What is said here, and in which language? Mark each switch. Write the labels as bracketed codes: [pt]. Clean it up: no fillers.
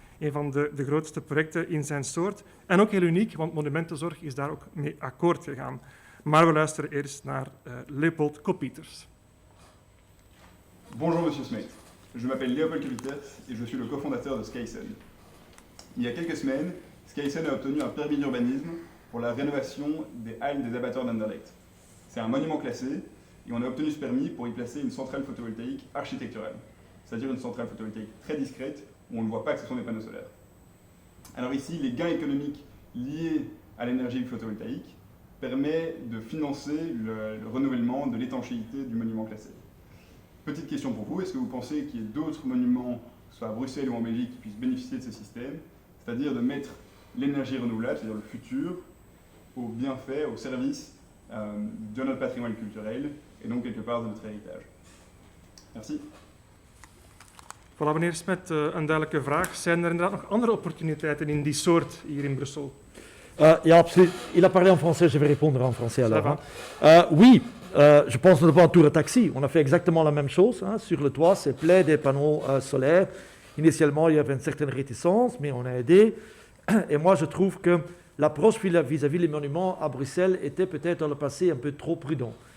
[nl] Een van de grootste projecten in zijn soort. En ook heel uniek, want Monumentenzorg is daar ook mee akkoord gegaan. Maar we luisteren eerst naar Leopold Koppieters. [fr] Bonjour Monsieur Smet, je m'appelle Leopold Koppieters et je suis le cofondateur de SkySun. Il y a quelques semaines, SkySun a obtenu un permis d'urbanisme pour la rénovation des halles des abattoirs d'Anderlecht. C'est un monument classé et on a obtenu ce permis pour y placer une centrale photovoltaïque architecturale, c'est-à-dire une centrale photovoltaïque très discrète où on ne voit pas que ce sont des panneaux solaires. Alors ici, les gains économiques liés à l'énergie photovoltaïque permettent de financer le renouvellement de l'étanchéité du monument classé. Petite question pour vous, est-ce que vous pensez qu'il y ait d'autres monuments, que ce soit à Bruxelles ou en Belgique, qui puissent bénéficier de ce système, c'est-à-dire de mettre l'énergie renouvelable, c'est-à-dire le futur, au bienfait, au service de notre patrimoine culturel et donc quelque part de notre héritage. Merci. [nl] Voilà, meneer Smet, een duidelijke vraag. Zijn er inderdaad nog andere opportuniteiten in die soort hier in Brussel? Ja, absoluut. [fr] Il a parlé en français, je vais répondre en français alors. Oui, je pense notamment à Tour Taxi. On a fait exactement la même chose. Sur le toit, c'est plein des panneaux solaires. Initialement, il y avait une certaine réticence, mais on a aidé. Et moi, je trouve que l'approche vis-à-vis des monuments à Bruxelles était peut-être dans le passé un peu trop prudent.